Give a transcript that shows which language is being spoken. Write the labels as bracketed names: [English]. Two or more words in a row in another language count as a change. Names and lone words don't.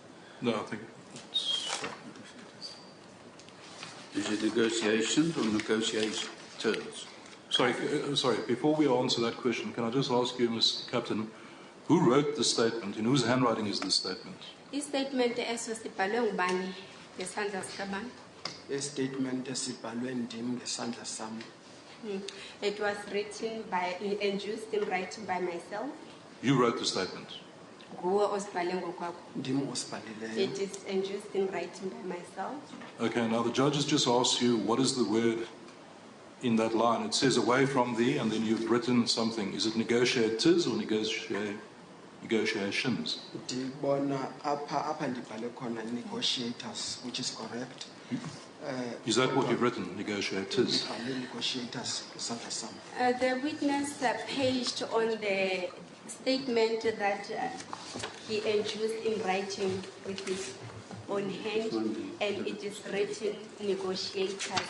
[English] No, I think it's... Is it negotiations or negotiators? Sorry, before we answer that question, can I just ask you, Mr. Captain, who wrote the statement? In whose handwriting is this statement? [Xhosa] I statement eso sibhalwe ngubani ngesandla sikabani? A statement esibhalwe ndim ngesandla sam. [English] It was written by, induced in writing by myself. You wrote the statement. [Xhosa] Nguwe osibhale ngokwakho. Ndim osibhalileyo. [English] It is induced in writing by myself. Okay, now the judge has just asked you what is the word in that line. It says away from thee, and then you've written something. Is it negotiators or negotiations? [Xhosa] Ndibona apha ndibhale khona negotiators, [English] which is correct. Is that what you've written, negotiators? [Xhosa] Negotiators ngesandla sam. [English] The witness paged on the statement that he induced in writing with his own hand, and it is written negotiators.